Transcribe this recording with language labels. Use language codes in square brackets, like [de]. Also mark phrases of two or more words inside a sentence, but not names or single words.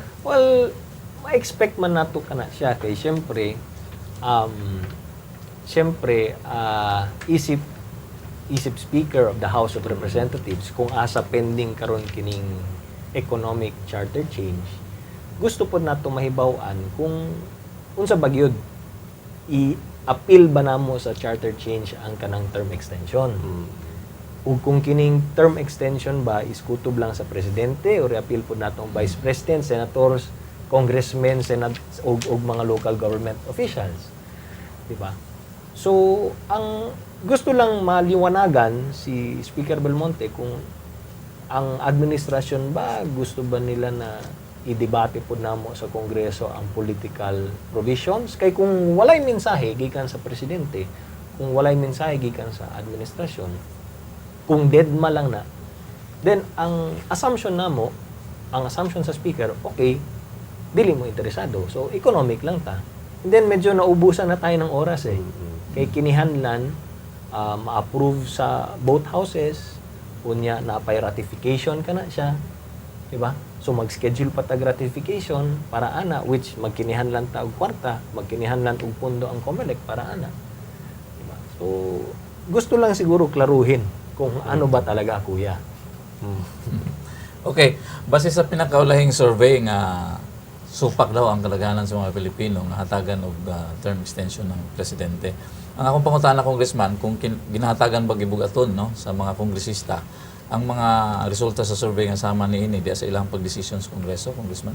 [ceb] Well, ma-expect man nato kana siya kay syempre isip Speaker of the House of Representatives kung asa pending karon kining [en] economic charter change, [ceb] gusto po nato mahibaw-an kung unsa bagyod i-appeal ba namo sa [en] charter change [ceb] ang kanang [en] term extension. [ceb] Ug kung kining [en] term extension [ceb] ba is kutob lang sa presidente o i-appeal po natong vice president, senators, congressmen, og mga [en] local government officials. [ceb] Di ba? So, ang gusto lang maliwanagan si Speaker Belmonte kung ang administrasyon ba gusto ba nila na i-debate po namo sa Kongreso ang [en] political provisions, [ceb] kay kung walay mensahe gikan sa presidente, kung walay mensahe gikan sa administrasyon, kung deadma lang na, then ang assumption sa speaker, okay, dili mo interesado. So, economic lang ta. [en] And then, [tl] medyo naubusan na tayo ng oras eh. [ceb] Kay kinihanlan, ma-approve sa both houses, unya na pay ratification ka na siya. Diba? So, mag-schedule pa tag ratification para ana, which magkinihanlan ta og kwarta, magkinihanlan og pondo ang COMELEC para ana. Diba? [tl] So, gusto lang siguro klaruhin kung ano ba talaga, kuya. [ceb] Okay, base sa pinakaulahing survey nga supak daw ang kalaganan sa mga Pilipino nga hatagan og [en] term extension [ceb] ng presidente. Ang akong pangutana, Congressman, kung ginahatagan ba gibugaton no sa mga kongresista ang mga resulta sa survey nga sama niini diya sa ilang pagdesisyon sa Kongreso, Congressman?